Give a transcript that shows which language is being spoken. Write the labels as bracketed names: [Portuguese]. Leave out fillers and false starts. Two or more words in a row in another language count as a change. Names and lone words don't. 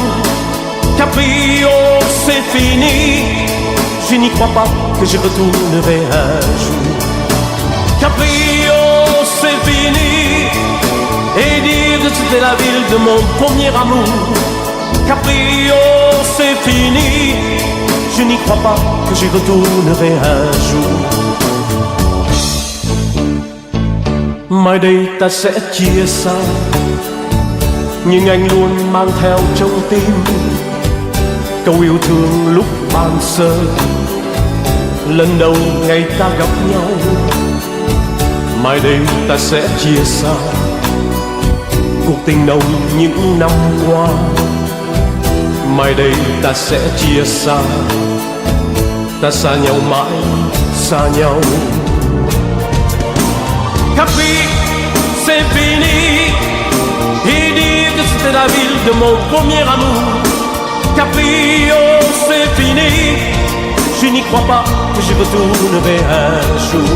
[French] Capri, oh c'est fini, je n'y crois pas que j'y retournerai un jour. Capri, oh c'est fini, et dire que c'était la ville de mon premier amour. Capri, oh c'est fini, je n'y crois pas que j'y retournerai un jour. [Vietnamese] Mai đây ta sẽ chia xa, nhưng anh luôn mang theo trong tim câu yêu thương lúc ban sơ. Lần đầu ngày ta gặp nhau, mai đây ta sẽ chia xa cuộc tình nồng những năm qua. Mai đây ta sẽ chia xa, ta xa nhau mãi, xa nhau. [French] Capri, c'est fini, c'est la ville de mon premier amour. Capri, oh c'est fini, je n'y crois pas que j'y retournerai un jour.